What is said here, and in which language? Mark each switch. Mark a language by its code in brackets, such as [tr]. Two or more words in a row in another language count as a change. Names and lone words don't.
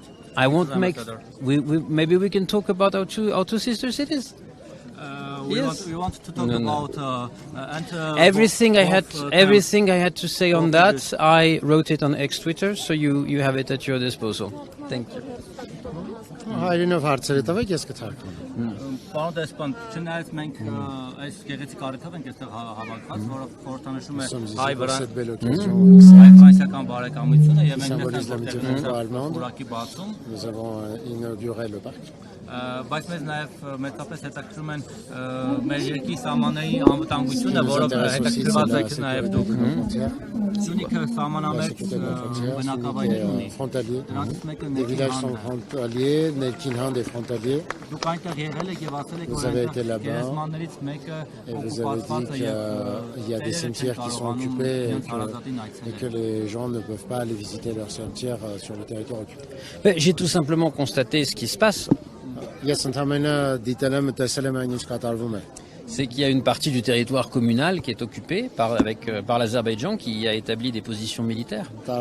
[en] I won't make. Maybe we can talk about our two sister cities. We want to talk about everything I had to say on that. I wrote it on X Twitter, so you have it at your disposal. Thank you. [hy] Հայրենով հարցերը տվեք, ես կթարգմանեմ։ Պարոն դեսպան, չնայած մենք այս գեղեցիկ առիթով ենք այստեղ հավաքված, որը խորհրդանշում է հայ-ֆրանսիական բարեկամությունը եւ մենք որակի բացում։ Բայց մեզ նաև մեծապես հետաքրքրում են մեր երկրի սահմանների անվտանգությունը, որը հետաքրքրված եք նաև դուք։ Սյունիքը սահմանամերձ բնակավայրեր ունի։ Դրանից մեկը [fr] Erkinhan des frontaliers. [hy] Դուք այնտեղ եղել եք եւ ասել եք, որ գերեզմաններից մեկը օկուպացված է եւ [fr] il y a des cimetières qui sont occupés et que les gens ne peuvent pas aller visiter leurs cimetières sur le territoire occupé. J'ai tout simplement constaté ce qui se passe. C'est qu'il y a une partie du territoire communal qui est occupée par l'Azerbaïdjan qui a établi des positions militaires.